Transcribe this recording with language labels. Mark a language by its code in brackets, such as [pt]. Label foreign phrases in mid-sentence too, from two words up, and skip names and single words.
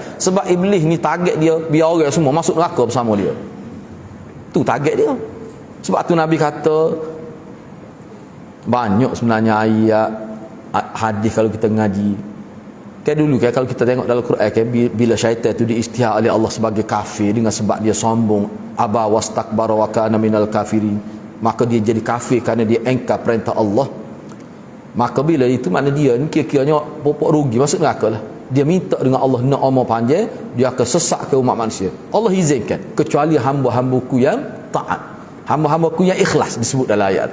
[ms] Sebab iblis ni target dia biar orang semua masuk neraka bersama dia. Tu target dia. Sebab tu Nabi kata banyak sebenarnya ayat hadis kalau kita ngaji. Dulu kalau kita tengok dalam Quran bila syaitan tu diisytihar oleh Allah sebagai kafir dengan sebab dia sombong, [ar] أبى واستكبر وكان من الكافرين, [ms] maka dia jadi kafir kerana dia engkar perintah Allah. Maka bila itu mana dia ni kira-kiranya pokok rugi, masuk neraka lah. Dia minta dengan Allah nak umur panjang, dia akan sesatkan umat manusia. Allah izinkan kecuali hamba-hambaku yang taat, hamba-hambaku yang ikhlas, disebut dalam ayat.